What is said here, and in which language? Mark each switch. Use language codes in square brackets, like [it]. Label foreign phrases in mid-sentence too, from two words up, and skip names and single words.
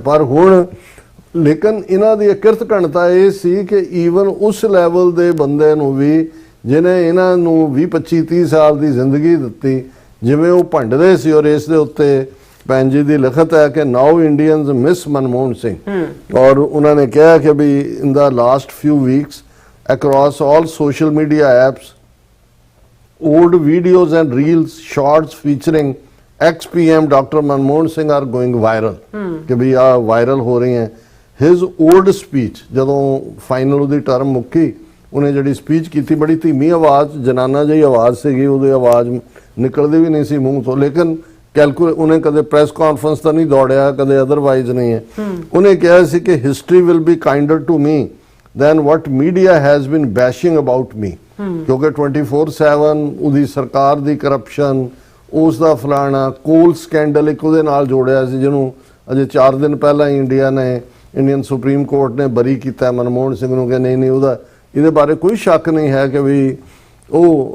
[pa] ਪਰ ਹੁਣ ਲੇਕਿਨ ਇਹਨਾਂ ਦੀ ਕਿਰਤ ਘਣਤਾ ਇਹ ਸੀ ਕਿ ਈਵਨ ਉਸ ਲੈਵਲ ਦੇ ਬੰਦੇ ਨੂੰ ਵੀ ਜਿਹਨੇ ਇਹਨਾਂ ਨੂੰ 20-25-30 ਸਾਲ ਦੀ ਜ਼ਿੰਦਗੀ ਦਿੱਤੀ, ਜਿਵੇਂ ਉਹ ਭੰਡਦੇ ਸੀ। ਔਰ ਇਸ ਦੇ ਉੱਤੇ ਭੈਣ ਜੀ ਦੀ ਲਿਖਤ ਹੈ ਕਿ [en] now Indians miss Manmohan Singh, [pa] ਔਰ ਉਹਨਾਂ ਨੇ ਕਿਹਾ ਕਿ ਵੀ [en] in the last few weeks across all social media apps, old videos and reels, shorts featuring ex-PM Dr. Manmohan Singh are going viral. [hi] कि भी आ वायरल हो रही हैं। [en] His old speech, [pa] ਜਦੋਂ फाइनल ਉਹਦੀ ਟਰਮ ਮੁੱਕੀ, ਉਹਨੇ ਜਿਹੜੀ ਸਪੀਚ ਕੀਤੀ ਬੜੀ ਧੀਮੀ ਆਵਾਜ਼, ਜਨਾਨਾ ਜਿਹੀ ਆਵਾਜ਼ ਸੀਗੀ, ਉਹਦੀ ਆਵਾਜ਼ ਨਿਕਲਦੀ ਵੀ ਨਹੀਂ ਸੀ ਮੂੰਹ ਤੋਂ, ਲੇਕਿਨ ਉਹਨੇ ਕਦੇ ਪ੍ਰੈਸ ਕਾਨਫਰੰਸ ਤਾਂ ਨਹੀਂ ਦੌੜਿਆ, ਕਦੇ ਅਦਰਵਾਈਜ਼ ਨਹੀਂ ਹੈ। ਉਹਨੇ ਕਿਹਾ ਸੀ ਕਿ [en] history will be kinder to me then what media has been bashing about me, [pa] ਕਿਉਂਕਿ 24/7 ਉਹਦੀ ਸਰਕਾਰ ਦੀ ਕਰਪਸ਼ਨ, ਉਸ ਦਾ ਫਲਾਣਾ ਕੋਲ ਸਕੈਂਡਲ ਇੱਕ ਉਹਦੇ ਨਾਲ ਜੋੜਿਆ ਸੀ, ਜਿਹਨੂੰ ਅਜੇ 4 ਦਿਨ ਪਹਿਲਾਂ ਹੀ ਇੰਡੀਅਨ ਸੁਪਰੀਮ ਕੋਰਟ ਨੇ ਬਰੀ ਕੀਤਾ ਮਨਮੋਹਨ ਸਿੰਘ ਨੂੰ ਕਿ ਨਹੀਂ ਇਹਦੇ ਬਾਰੇ ਕੋਈ ਸ਼ੱਕ ਨਹੀਂ ਹੈ ਕਿ ਵੀ ਉਹ।